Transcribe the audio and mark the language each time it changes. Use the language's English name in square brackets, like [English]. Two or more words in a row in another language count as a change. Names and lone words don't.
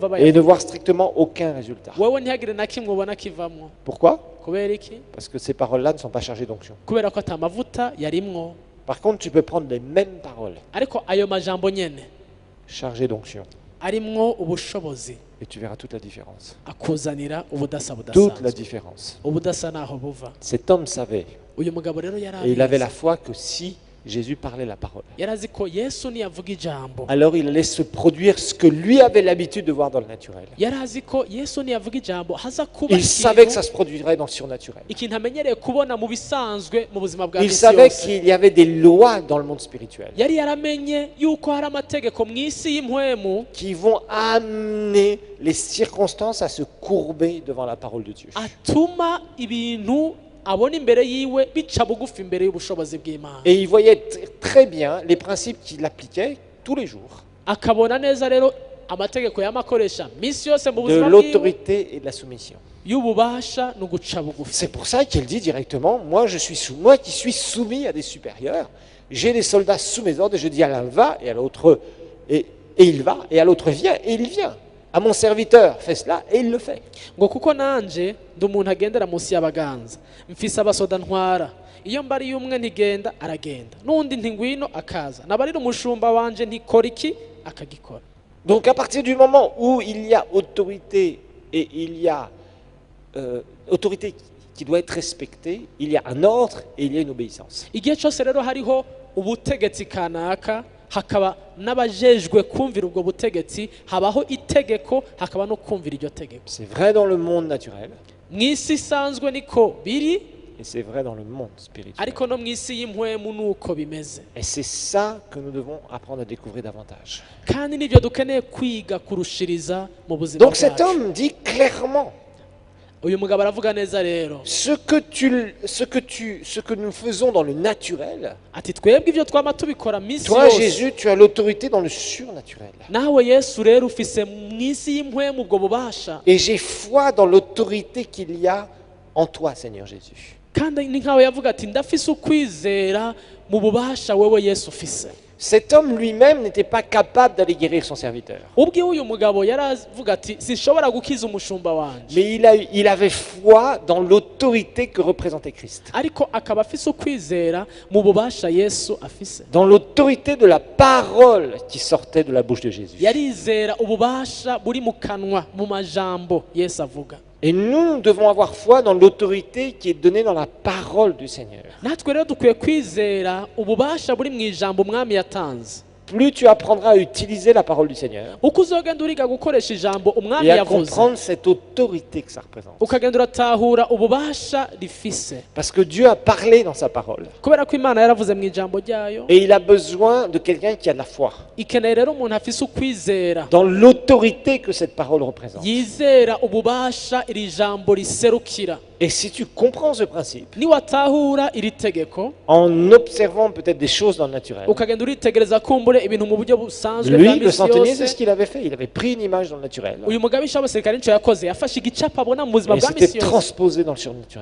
[French] et [Rundi] bayavuga. [French] ne voir strictement aucun résultat. [Rundi] Wewe ntihagire na kimwe ubona kivamwo. [French] Pourquoi? [Rundi] Kubera iki? [French] Parce que ces paroles-là ne sont pas chargées d'onction. [Rundi] Kubera ko ata mavuta yarimwo. [French] Par contre, tu peux prendre les mêmes paroles [Rundi] Ariko ayo majambo nyene [French] chargées d'onction [Rundi] arimwo ubushobozi, [French] et tu verras toute la différence. [Rundi] akuzanira ubudasa [French] Toute la [Rundi] budasanzwe. [French] différence. [Rundi] Ubudasa naho buva. [French] Cet homme savait [Rundi] Uyu mugabo rero [French] et il avait la [Rundi] yari [French] foi que si Jésus parlait la parole. [Rundi] yari azi ko yesu niyavuga ijambo [French] Alors il allait se produire ce que lui avait l'habitude de voir dans le naturel. [Rundi] yari azi ko yesu niyavuga ijambo haza kuba [French] Il savait que ça [Rundi] ikintu [French] se produirait dans le surnaturel. [Rundi] ikintu amenyereye kubona mu bisanzwe mu buzima bwa [French] Il [Rundi] misi [French] savait [Rundi] yose [French] qu'il y avait des lois dans le monde spirituel [Rundi] yari yaramenye yuko hari amategeko mu isi y'impwemu [French] qui vont amener les circonstances à se courber devant la parole de Dieu. [Rundi] atuma ibintu abona imbere yiwe bica bugufi imbere y'ubushobozi bw'Imana [French] Et il voyait très bien les principes qu'il appliquait tous les jours, [Rundi] akabona neza rero amategeko y'amakoresha misi yose mu [French] de [Rundi] buzima bwiwe [French] l'autorité et de la soumission. [Rundi] y'ububasha no guca bugufi. [French] C'est pour ça qu'il dit directement, moi qui suis soumis à des supérieurs, j'ai des soldats sous mes ordres, et je dis à l'un va, et à l'autre, et il va, et à l'autre viens, et il vient. À mon serviteur, fais cela, et il le fait. [Rundi] ngo kuko nanje ndi umuntu agendera munsi y'abaganza mfise abasoda ntwara iyo mbari y'umwe ntigenda aragenda n'undi ntingwino akaza nabarira umushumba wanje ntikora iki akagikora. [French] Donc à partir du moment où il y a autorité, et il y a autorité qui doit être respectée, il y a un ordre et il y a une obéissance. [Rundi] igihe cyose rero hariho ubutegetsi kanaka hakaba n'abajejwe kumvira ubwo butegetsi habaho itegeko hakaba no kumvira iryo tegeko. [French] C'est vrai dans le monde naturel [Rundi] mu isi isanzwe niko biri [French] et c'est vrai dans le monde spirituel. [Rundi] ariko no mu isi y'impwemu nuko bimeze [French] Et c'est ça que nous devons apprendre à découvrir davantage. [Rundi] kandi nibyo dukeneye kwiga kurushiriza mu buzima [French] Donc cet [Rundi] bwacu. [French] homme dit clairement, [Rundi] uyu mugabo aravuga neza rero [French] ce que nous faisons dans le naturel, [Rundi] ati twebwe ibyo twama tubikora misi [French] toi [Rundi] yose [French] Jésus, tu as l'autorité dans le surnaturel. [Rundi] nawe yesu rero ufise mu isi y'impwemu ubwo bubasha [French] Et j'ai foi dans l'autorité qu'il y a en toi, Seigneur Jésus. [Rundi] kandi ni nkawe yavuga ati ndafise ukwizera mu bubasha wewe yesu ufise. [French] Cet homme lui-même n'était pas capable d'aller guérir son serviteur. [Rundi] ubwiwe uyu mugabo yaravuga ati sinshobora gukiza umushumba wanje [French] Mais il avait foi dans l'autorité que représentait Christ. [Rundi] ariko akaba afise ukwizera mu bubasha yesu afise. [French] Dans l'autorité de la parole qui sortait de la bouche de Jésus. [Rundi] yarizera ububasha buri mu kanwa mu majambo yesu avuga. [French] Et nous devons avoir foi dans l'autorité qui est donnée dans la parole du Seigneur. [Rundi] natwe rero dukwiye kwizera ububasha buri mu ijambo umwami yatanze. [French] Plus tu apprendras à utiliser la parole du Seigneur [Rundi] uko uzogenda uriga gukoresha ijambo umwami [French] et à [Rundi] yavuze [French] comprendre cette autorité que ça représente. [Rundi] ukagenda uratahura ububasha rifise [French] Parce que Dieu a parlé dans sa parole. [Rundi] kubera ko imana yaravuze mu ijambo ryayo [French] Et il a besoin de quelqu'un qui a de la foi. [Rundi] ikeneye rero umuntu afise ukwizera [French] Dans l'autorité que cette parole représente. [Rundi] yizera ububasha iri jambo riserukira. [French] Et si tu comprends ce principe, [Rundi] niwatahura iri tegeko [French] en observant peut-être des choses dans le naturel, [Rundi] ukagenda uritegereza kumbure ibintu mu buryo busanzwe bwa [French] lui, le [Rundi] misi [French] centenier, c'est ce [Rundi] yose [French] qu'il avait fait. Il avait pris une image dans le naturel [Rundi] uyu mugabisha w'abasirikare nicyo yakoze yafashe igicapo abona mu buzima [French] et [Rundi] bwa [French] c'était [Rundi] misi yose [French] transposé dans le surnaturel.